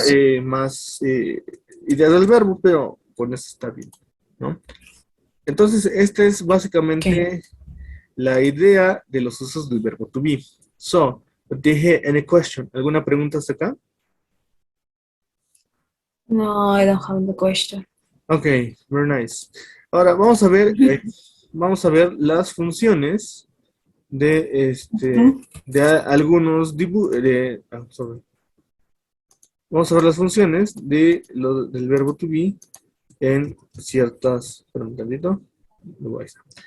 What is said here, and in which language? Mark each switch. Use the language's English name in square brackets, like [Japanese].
[Spanish] Es- más ideas del verbo, pero con eso está bien, ¿no? Entonces, esta es [English] Okay. [Spanish] básicamente la idea de los usos del verbo to be. So, dije, [English] any question? [Spanish] ¿Alguna pregunta hasta acá? [English] No, I don't have the question. Ok, very nice. [Spanish] Ahora vamos a ver las funciones de Ujú. algunos sorry. Vamos a ver las funciones del verbo to be en ciertas, espera un tantito. Ahí está.